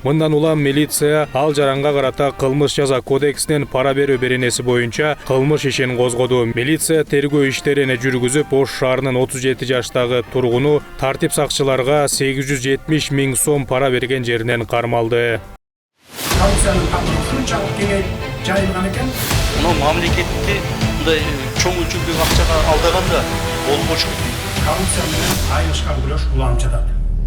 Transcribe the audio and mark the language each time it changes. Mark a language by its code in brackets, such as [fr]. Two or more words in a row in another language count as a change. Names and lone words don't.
[ky] Мындан улам милиция ал жаранга карата кылмыш жаза кодексинин пара берүү беренеси боюнча кылмыш ишин козгоду. Милиция тергөө иштерин жүргүзүп, Ош шаарынын 37 жаштагы тургуну тартип сакчыларга 870 миң сом пара берген жеринен кармалды. [kk] Коррупцияның тамыры қаншалық кеңейіп жайылған екен. [ky] Мына мамлекетте мындай чоң өлчөмдөгү акчага алдаганда болмош. Коррупция менен айырышкан күрөш уланып жатат.